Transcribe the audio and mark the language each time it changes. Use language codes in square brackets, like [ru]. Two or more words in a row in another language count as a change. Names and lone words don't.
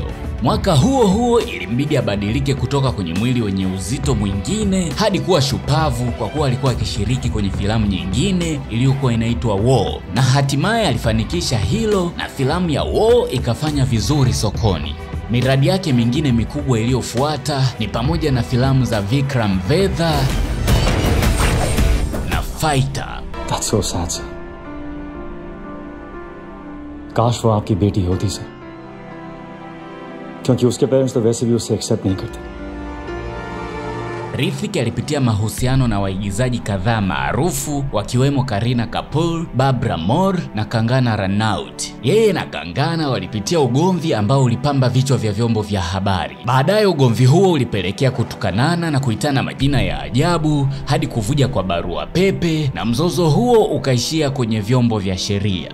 [sw] Mwaka huo huo ilimbidi abadilike kutoka kwenye mwili wenye uzito mwingine hadi kuwa shupavu, kwa kuwa alikuwa akishiriki kwenye filamu nyingine iliyokuwa inaitwa War, na hatimaye alifanikisha hilo na filamu ya War ikafanya vizuri sokoni. Miradi yake mingine mikubwa iliyofuata ni pamoja na filamu za Vikram Vedha na Fighter. [en] That's so sad, sir. [hi] काश वो आपकी बेटी होती सर, क्योंकि उसके पेरेंट्स तो वैसे भी उसे एक्सेप्ट नहीं करते। [sw] Hrithik alipitia mahusiano na waigizaji kadhaa maarufu wakiwemo Kareena Kapoor, Barbara Moore na Kangana Ranaut. Yeye na Kangana walipitia ugomvi ambao ulipamba vichwa vya vyombo vya habari. Baadaye ugomvi huo ulipelekea kutukanana na kuitana majina ya ajabu hadi kuvuja kwa barua pepe, na mzozo huo ukaishia kwenye vyombo vya sheria.